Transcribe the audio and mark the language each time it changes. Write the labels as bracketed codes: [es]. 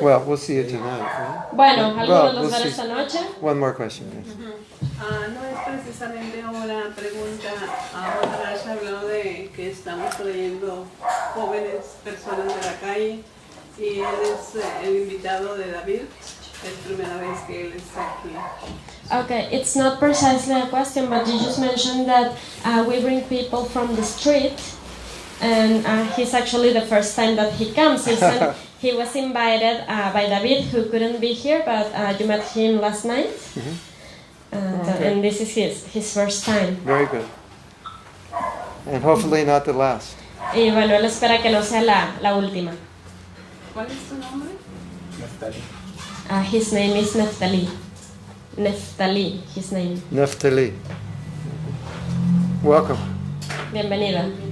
[en] Well, we'll see you tonight. Right? [es] Bueno, algunos [en] Well, [es] los veré [en] see. [es] esta noche. [en] One more question, please. [es] No es precisamente una pregunta. Ahora Raj habló de que estamos trayendo jóvenes personas de la calle y él es el invitado de David. Es primera vez que él está aquí. [en] Okay, it's not precisely a question, but you just mentioned that we bring people from the street, and he's actually the first time that he comes. He said he was invited by David, who couldn't be here, but you met him last night, and this is his first time. Very good. And hopefully not the last. [es] Y bueno, él espera que no sea la última. ¿Cuál es tu nombre? [en] His name is Neftali. Neftali, his name. Neftali. Welcome. [es] Bienvenida.